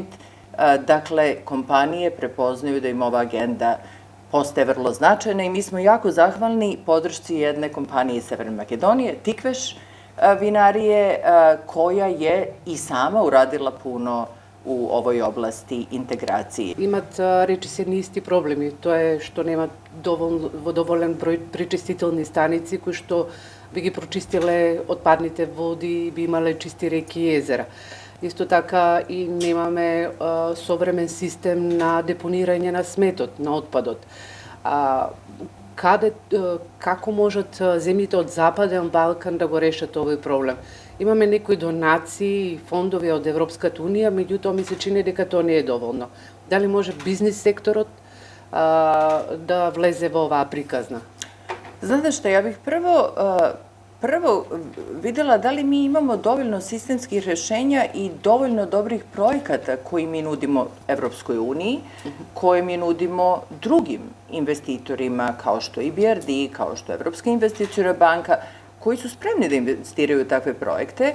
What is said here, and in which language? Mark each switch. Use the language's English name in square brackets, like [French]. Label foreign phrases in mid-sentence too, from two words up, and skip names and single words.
[Serbian] Dakle, kompanije prepoznaju da im ova agenda postaje vrlo značajna i mi smo jako zahvalni podršci jedne kompanije iz Severne Makedonije, Tikveš vinarije, koja je i sama uradila puno u ovoj oblasti integracije. [Macedonian] Имат, речи се, исти проблеми. Тоа е што немат доволен број пречистителни станици кои што би ги прочистиле отпадните води и би имале чисти реки и езера. Исто така и немаме современ систем на депонирање на сметот, на отпадот. Како можат земјите од Западен Балкан да го решат овој проблем? Имаме некои донации и фондови од Европската унија, меѓутоа ми се чини дека тоа не е доволно. Дали може бизнис секторот да влезе во оваа приказна? [Serbian] Znate šta, ja bih prvo videla da li mi imamo dovoljno sistemskih rešenja i dovoljno dobrih projekata koji mi nudimo Evropskoj uniji, koje mi nudimo drugim investitorima kao što je IBRD, kao što je Evropska investiciona banka, koji su spremni da investiraju u takve projekte.